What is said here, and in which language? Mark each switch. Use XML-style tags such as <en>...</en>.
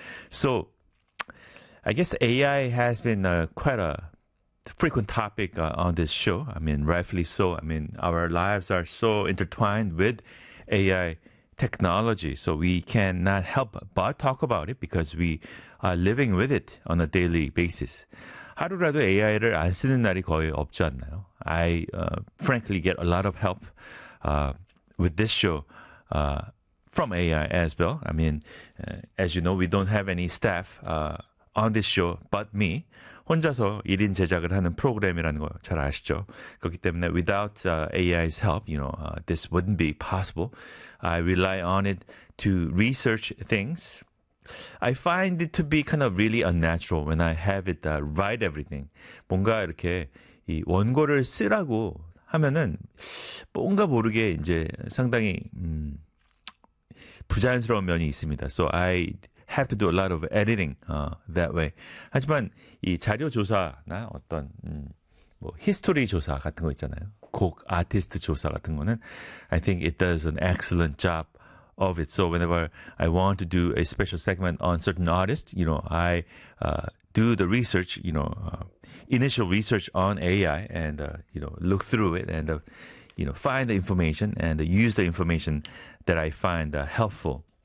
<en>So, I guess AI has been quite a frequent topic on this show. I mean, rightfully so. I mean, our lives are so intertwined with AI technology, so we cannot help but talk about it because we are living with it on a daily basis.</en> <ko>하루라도 AI를 안 쓰는 날이 거의 없지 않나요?</ko> <en>I frankly get a lot of help with this show from AI as well. I mean, as you know, we don't have any staff on this show but me.</en> <ko>혼자서 1인 제작을 하는 프로그램이라는 거 잘 아시죠? 그렇기 때문에</ko> <en>without AI's help, you know, this wouldn't be possible. I rely on it to research things. I find it to be kind of really unnatural when I have it write everything.</en> <ko>뭔가 이렇게 이 원고를 쓰라고 하면은 뭔가 모르게 이제 상당히 부자연스러운 면이 있습니다.</ko> <en>So I have to do a lot of editing that way.</en> <ko>하지만 이 자료 조사나 어떤 뭐 히스토리 조사 같은 거 있잖아요. 곡 아티스트 조사 같은 거는</ko> <en>I think it does an excellent job of it. So whenever I want to do a special segment on certain artists, you know, I do the research, you know, initial research on AI and you know, look through it and you know, find the information and use the information that I find helpful.</en>